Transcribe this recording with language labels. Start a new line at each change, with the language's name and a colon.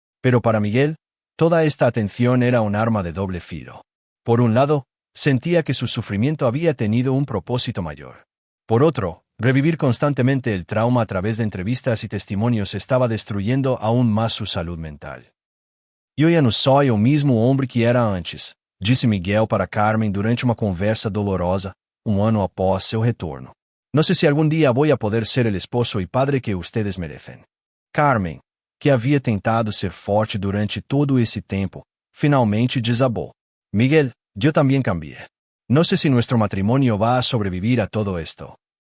Spanish: Pero para Miguel, toda esta atención era un arma de doble filo. Por un lado, sentía que su sufrimiento había tenido un propósito mayor. Por otro, revivir constantemente el trauma a través de entrevistas y testimonios estaba destruyendo aún más su salud mental.
Portuguese: «Eu já não sou o mesmo homem que era antes», disse Miguel para Carmen durante uma conversa dolorosa, ano após seu retorno.
Spanish: «No sé si algún día voy a poder ser el esposo y padre que ustedes merecen».
Portuguese: Carmen, que havia tentado ser forte durante todo esse tempo, finalmente desabou.
Spanish: «Miguel, yo también cambié. No sé si nuestro matrimonio va a sobrevivir a todo esto».